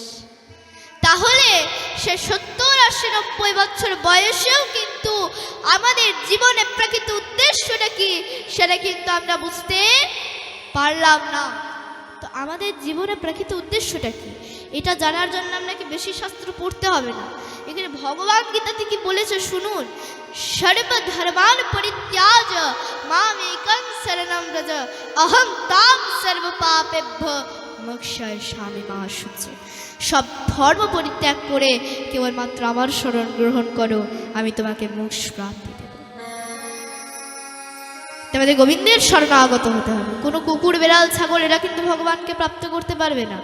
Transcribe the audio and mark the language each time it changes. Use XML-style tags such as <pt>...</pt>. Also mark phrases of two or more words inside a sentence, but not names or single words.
<bn>তাহলে সে 70, 80, 90 বছর বয়সেও কিন্তু আমাদের জীবনে প্রকৃত উদ্দেশ্যটা কি সেটা কিন্তু আমরা বুঝতে পারলাম না। তো আমাদের জীবনে প্রকৃত উদ্দেশ্যটা কি এটা জানার জন্য আপনাকে বেশি শাস্ত্র পড়তে হবে না। এখানে ভগবান গীতাতে কি বলেছে শুনুন।</bn> <sa>সর্বধর্মান পরিত্যাজ মামেকং শরণং ব্রজ অহং তাং সর্বপাপেভ্যো মোক্ষয়িষ্যামি মা শুচি।</sa> <bn>সব ধর্ম পরিত্যাগ করে কেবলমাত্র আমার শরণ গ্রহণ করো, আমি তোমাকে মোক্ষ প্রাপ্তি দেব। তোমাদের গোবিন্দের শরণাগত হতে হবে। কোনো কুকুর বেড়াল ছাগল এরা কিন্তু ভগবানকে প্রাপ্ত করতে পারবে না।</bn>